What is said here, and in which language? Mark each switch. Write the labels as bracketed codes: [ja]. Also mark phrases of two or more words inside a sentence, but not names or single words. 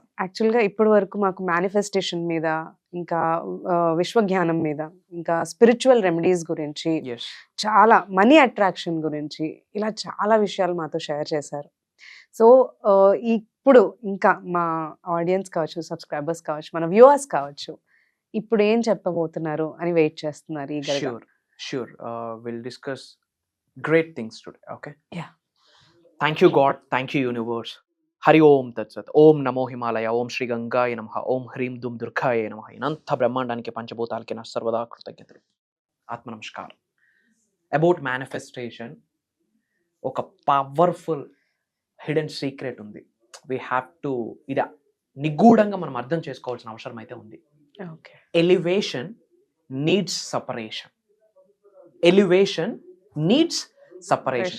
[te] యాక్చువల్గా ఇప్పటి వరకు మాకు మేనిఫెస్టేషన్ మీద, ఇంకా విశ్వజ్ఞానం మీద, ఇంకా [en] spiritual remedies [te] గురించి, చాలా [en] money attraction [te] గురించి, ఇలా చాలా విషయాలు మాతో షేర్ చేశారు. సో ఇప్పుడు ఇంకా మా ఆడియన్స్ కావచ్చు, సబ్స్క్రైబర్స్ కావచ్చు, మన వ్యూవర్స్ కావచ్చు, ఇప్పుడు ఏం చెప్పబోతున్నారు అని వెయిట్ చేస్తున్నారు ఈ గదిలో. [en] Sure. We'll discuss great things today. Okay. Yeah. Thank you, God. Thank you, universe. [sa] हरि ॐ तत् सत्. ॐ नमो हिमालय। ॐ श्री गङ्गाय नमः. ॐ ह्रीं दुं दुर्गाय नमः. [te] ఈనంత బ్రహ్మాండానికి పంచభూతాలికి నా సర్వదా కృతజ్ఞతలు. ఆత్మ నమస్కారం. [en] about manifestation [te] ఒక [en] powerful hidden secret [te] ఉంది. [en] we have to [te] ఇది నిగూఢంగా మనం అర్థం చేసుకోవాల్సిన అవసరం అయితే ఉంది. [en] Elevation needs separation. Elevation needs separation.